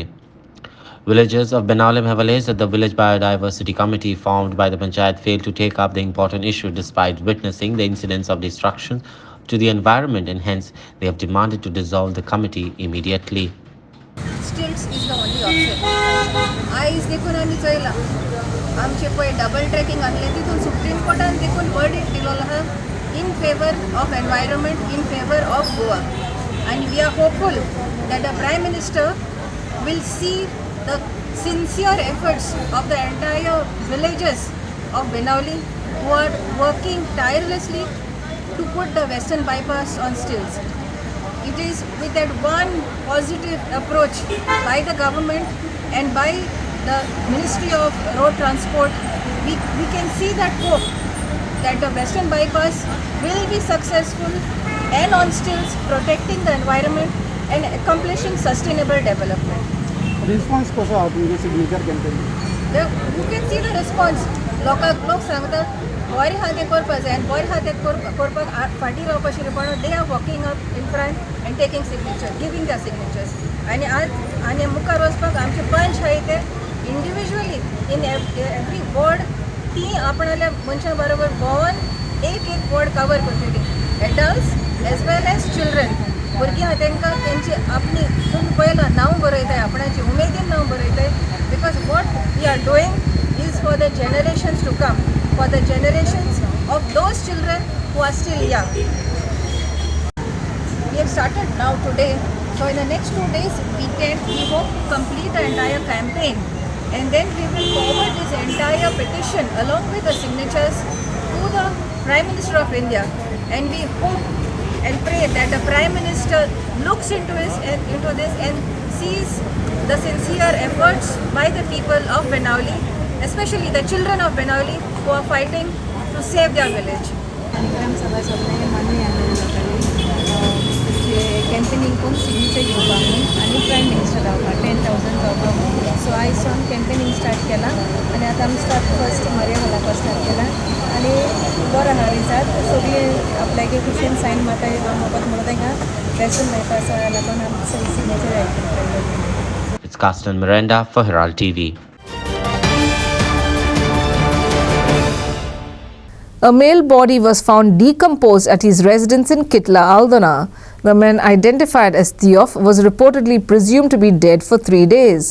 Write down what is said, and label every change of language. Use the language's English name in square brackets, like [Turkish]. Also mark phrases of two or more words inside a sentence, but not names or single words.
[English] Villagers of Banauli have alleged that the Village Biodiversity Committee formed by the panchayat failed to take up the important issue despite witnessing the incidents of destruction to the environment, and hence they have demanded to dissolve the committee immediately. Stilts is the only option. [Konkani] आयज देखून आमी चयला आमचे पळय डबल ट्रॅकिंग आहलें तितून सुप्रीम कोर्टान देखून वर्डिक्ट दिलो आहा [English] in favor of environment, in favor of Goa, and we are hopeful that the Prime Minister will see the sincere efforts of the entire villages of Banauli who are working tirelessly to put the Western Bypass on stilts. It is with that one positive approach by the government and by the Ministry of Road Transport, we can see that hope that the Western Bypass will be successful and on stilts, protecting the environment and accomplishing sustainable development. [Konkani] Response कसो आहा तुमगे सिग्नेचर कॅम्पेन? [English] You can see the response. [Konkani] लोक सांगतात बरें आहा तें करपाक जाय आनी बरें आहा तें करपाक फाटीं रावपाचें पण [English] they are walking up in front and taking signature, giving the signatures. [Konkani] आनी आज आनी मुखार वचपाक आमचे पंच आहाय ते [English] individually in every ward [Konkani] ती आपणाल्या मनशां बरोबर भोंवन एक वॉर्ड कवर करतली, [English] adults as well as children. [Konkani] भुरगीं आहा तांकां तेंची आपली तुमी पळयलां नांव बरयताय, आपणाची उमेदीन नांव बरयताय. [English] because what we are doing is for the generations to come, for the generations of those children who are still young. We have started now today, so in the next 2 days we hope to complete the entire campaign, and then we will forward this entire petition along with the signatures to the Prime Minister of India, and we hope and pray that the Prime Minister looks into this and sees the sincere efforts by the people of Benauli, especially the children of Benauli who are fighting to save their village. [Konkani] कार्यक्रम सभा सगळे मान्य कॅम्पेनिंग कोण सिग्नेचर घेवपाक न्हू आनी [English] prime minister [Konkani] रावपाक 10,000 जावपाक. सो आयज सावन [English] campaigning start [Konkani] केलां आनी आतां आमी फर्स्ट मर्या हॉलाक स्टार्ट केलां आनी बरो आहा रिजाल्ट. सगळीं आपल्यागे खुशेन सायन मारता वचत म्हणून तांकां रेसन मेळपा आसा लागून आमी सगळीं सिग्नेचर घालता. [English] It's Castan Miranda for Herald TV. A male body was found decomposed at his residence in Kitla, Aldona. The man, identified as Theof, was reportedly presumed to be dead for 3 days.